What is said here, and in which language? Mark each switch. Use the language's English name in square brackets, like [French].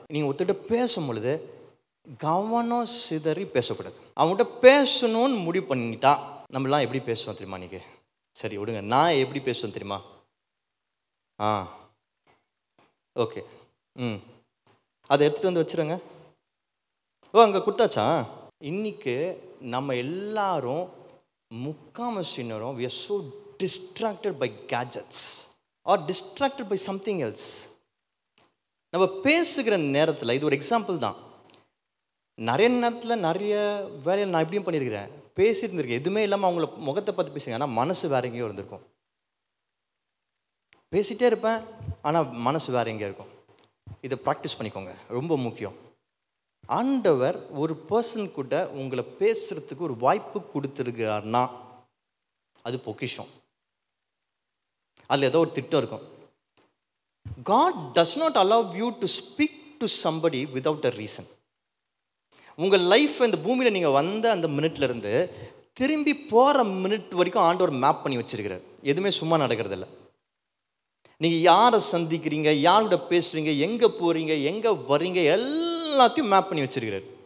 [Tamil] நீங்கள் ஒருத்தர்கிட்ட பேசும் பொழுது கவனம் சிதறி பேசக்கூடாது. அவங்ககிட்ட பேசணும்னு முடிவு பண்ணிட்டா, நம்மளாம் எப்படி பேசுவோம் தெரியுமா? நீங்கள் சரி விடுங்க, நான் எப்படி பேசுவேன் தெரியுமா? ஓகே, அதை எடுத்துகிட்டு வந்து வச்சுருங்க. அங்கே கொடுத்தாச்சா? இன்னைக்கு நம்ம எல்லாரும் முக்கால்வாசி நேரம் [English] we are so distracted by gadgets or distracted by something else. [Tamil] நம்ம பேசுகிற நேரத்தில், இது ஒரு எக்ஸாம்பிள் தான், நிறைய நேரத்தில் நிறைய வேலையில் நான் எப்படியும் பண்ணியிருக்கிறேன், பேசிட்டு இருந்திருக்கேன். எதுவுமே இல்லாமல் அவங்கள முகத்தை பார்த்து பேசுங்க, ஆனால் மனசு வேற எங்கேயோ இருந்திருக்கும். பேசிகிட்டே இருப்பேன், ஆனால் மனசு வேற எங்கேயோ இருக்கும். இதை ப்ராக்டிஸ் பண்ணிக்கோங்க, ரொம்ப முக்கியம். ஆண்டவர் ஒரு பர்சன் கூட உங்களை பேசுறதுக்கு ஒரு வாய்ப்பு கொடுத்துருக்கிறார்னா அது பொக்கிஷம். அதில் ஏதோ ஒரு திட்டம் இருக்கும். [English] God does not allow you to speak to somebody without a reason. [Tamil] உங்கள் லைஃப் இந்த பூமியில் நீங்கள் வந்த அந்த மினிட்லேருந்து திரும்பி போகிற மினிட் வரைக்கும் ஆண்டவர் மேப் பண்ணி வச்சிருக்கிறார். எதுவுமே சும்மா நடக்கிறதில்ல. நீங்கள் யாரை சந்திக்கிறீங்க, யாரோட பேசுகிறீங்க, எங்கே போகிறீங்க, எங்கே வர்றீங்க, எல்லாத்தையும் மேப் பண்ணி வச்சிருக்கிறார்.